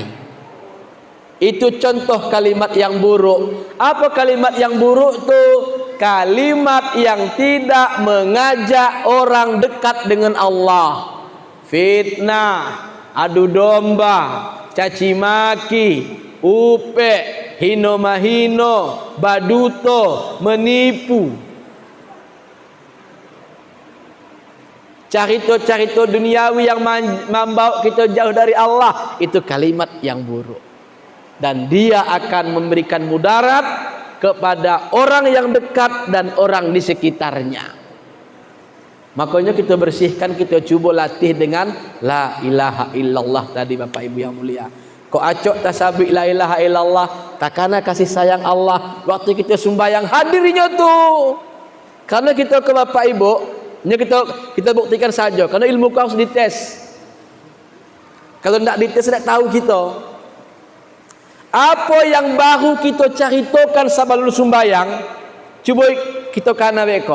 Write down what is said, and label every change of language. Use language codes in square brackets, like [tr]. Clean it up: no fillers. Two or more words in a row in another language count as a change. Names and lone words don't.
[id] Itu contoh kalimat yang buruk. Apa kalimat yang buruk tuh? Kalimat yang tidak mengajak orang dekat dengan Allah. Fitnah, adu domba, caci maki, [min] upek, hino mahino, baduto, [id] menipu, carito-carito duniawi yang membawa kita jauh dari Allah. Itu kalimat yang buruk, dan dia akan memberikan mudarat kepada orang yang dekat dan orang di sekitarnya. Makanya kita bersihkan, kita cuba latih dengan [ar] la ilaha illallah [id] tadi Bapak Ibu yang mulia. [min] Kok acok tasabih [ar] la ilaha illallah, [min] takana kasih sayang Allah waktu kita sembahyang hadirnya tuh. [id] Karena kita ke Bapak Ibu, kita buktikan saja, karena ilmu kau harus dites. Kalau tidak dites tidak tahu kita. Apa yang baru kita caritokan sebelum sembahyang, coba [min] kita kana beko.